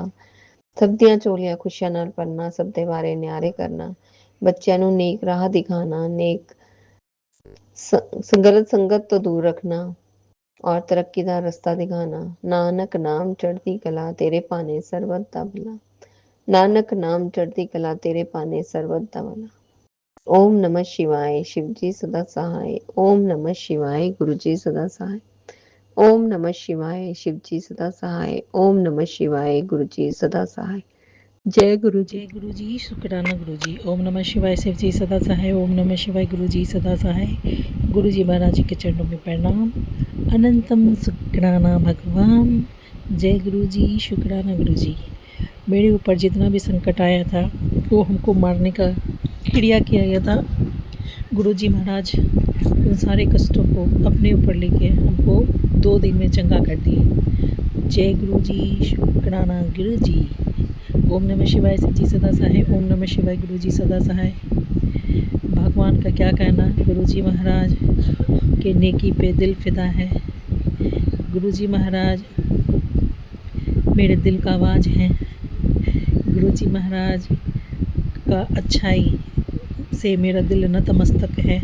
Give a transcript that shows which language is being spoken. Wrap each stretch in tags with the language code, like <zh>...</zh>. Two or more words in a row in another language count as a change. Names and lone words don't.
<pa>ਸਭ ਦੀਆਂ ਝੋਲੀਆਂ ਖੁਸ਼ੀਆਂ ਨਾਲ ਭਰਨਾ, ਸਭ ਦੇ ਬਾਰੇ ਨਿਆਰੇ ਕਰਨਾ, ਬੱਚਿਆਂ ਨੂੰ ਨੇਕ ਰਾਹ ਦਿਖਾਣਾ, ਨੇਕ ਗਲਤ ਸੰਗਤ ਤੋਂ ਦੂਰ ਰੱਖਣਾ ਔਰ ਤਰੱਕੀ ਦਾ ਰਸਤਾ ਦਿਖਾਣਾ। ਨਾਨਕ ਨਾਮ ਚੜ੍ਹਦੀ ਕਲਾ ਤੇਰੇ ਭਾਣੇ ਸਰਬਤ ਦਾ ਭਲਾ। ਨਾਨਕ ਨਾਮ ਚੜ੍ਹਦੀ ਕਲਾ ਤੇਰੇ ਭਾਣੇ ਸਰਬਤ ਦਾ ਭਲਾ।</pa> <hi>ओम नमः शिवाय, शिव जी सदा सहाय। ओम नमः शिवाय, गुरु जी सदा सहाय। ओम नमः शिवाय, शिव जी सदा सहाय। ओम नमः शिवाय, गुरु जी सदा सहाय। जय गुरु जी। जय गुरु जी। शुक्राना गुरु जी। ओम नमः शिवाय, शिव जी सदा सहाय। ओम नमः शिवाय, गुरु जी सदा सहाय। गुरु जी महाराज जी के चरणों में प्रणाम। अनंतम शुक्राना भगवान। जय गुरु जी। शुक्राना गुरु जी। मेरे ऊपर जितना भी संकट आया था वो हमको मारने का क्रिया किया गया था, गुरु जी महाराज उन सारे कष्टों को अपने ऊपर लेके हमको 2 दिन में चंगा कर दिए। जय गुरु जी। शुक्राना गुरु जी। ओम नमः शिवाय, शिव जी सदा सहाय। ओम नमः शिवाय, गुरु जी सदा सहाय। भगवान का क्या कहना, गुरु जी महाराज के नेकी पे दिल फिदा है। गुरु जी महाराज मेरे दिल का आवाज़ है। गुरु जी महाराज का अच्छाई से मेरा दिल नतमस्तक है।</hi>